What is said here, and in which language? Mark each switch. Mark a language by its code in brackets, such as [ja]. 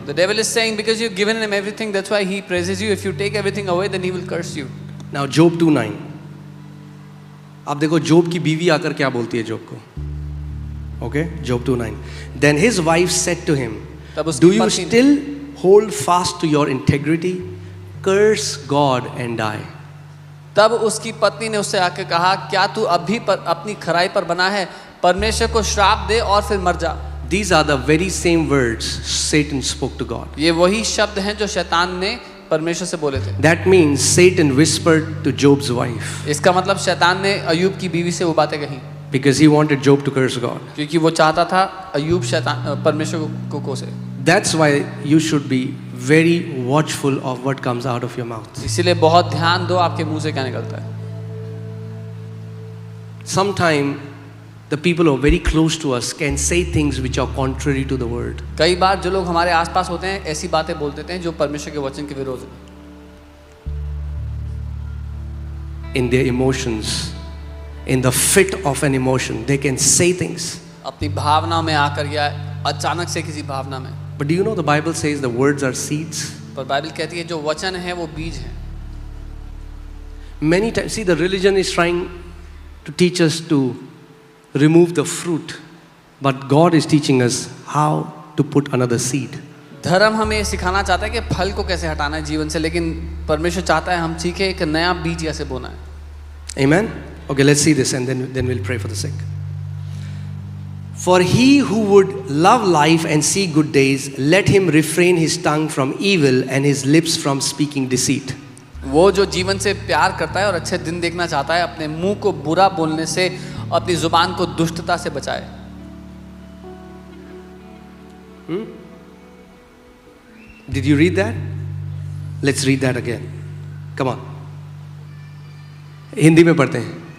[en] The devil is saying because you've given him everything, that's why he praises you. If you take everything away, then he will curse you. Now Job 2:9. [hi] आप देखो जोब की बीवी आकर क्या बोलती है जोब को. [en] Okay, Job 2:9. Then his wife said to him, do you still hold fast to your integrity? Curse God and die. [hi] तब उसकी पत्नी ने उससे आके कहा, क्या तू अभी पर अपनी खराई पर बना है? परमेश्वर को श्राप दे और फिर मर जा. [en] These are the very same words Satan spoke to God. [hi] ये वही शब्द हैं जो शैतान ने परमेश्वर से बोले थे. [en] That means Satan whispered to Job's wife. [hi] इसका मतलब शैतान ने अयूब की बीवी से वो बातें कही. [en] Because he wanted Job to curse God. [hi] क्योंकि वो चाहता था अयूब शैतान परमेश्वर को कोसे. [en] That's why you should be very watchful of what comes out of your mouth. [hi] इसीलिए बहुत ध्यान दो आपके मुंह से क्या निकलता है. [en] Sometime the people who are very close to us can say things which are contrary to the word. [hi] कई बार जो लोग हमारे आसपास होते हैं ऐसी बातें बोल देते हैं जो परमेश्वर के वचन के विरोध है. [en] In their emotions, in the fit of an emotion, they can say things. [hi] अपनी भावना में आकर या अचानक से किसी भावना में. [en] But do you know the Bible says the words are seeds? [hi] पर बाइबल कहती है जो वचन है वो बीज है. [en] Many times, see, the religion is trying to teach us to remove the fruit, but God is teaching us how to put another seed. [hi] धर्म हमें सिखाना चाहता है कि फल को कैसे हटाना है जीवन से, लेकिन परमेश्वर चाहता है हम सीखें एक नया बीज कैसे बोना है. [en] Amen? Okay, let's see this and then we'll pray for the sick. For he who would love life and see good days, let him refrain his tongue from evil and his lips from speaking deceit. [hi] वो जो जीवन से प्यार करता है और अच्छे दिन देखना चाहता है, अपने मुंह को बुरा बोलने से, अपनी जुबान को दुष्टता से बचाए. [en] Did you read that? Let's read that again. Come on. [hi] Hindi में पढ़ते हैं.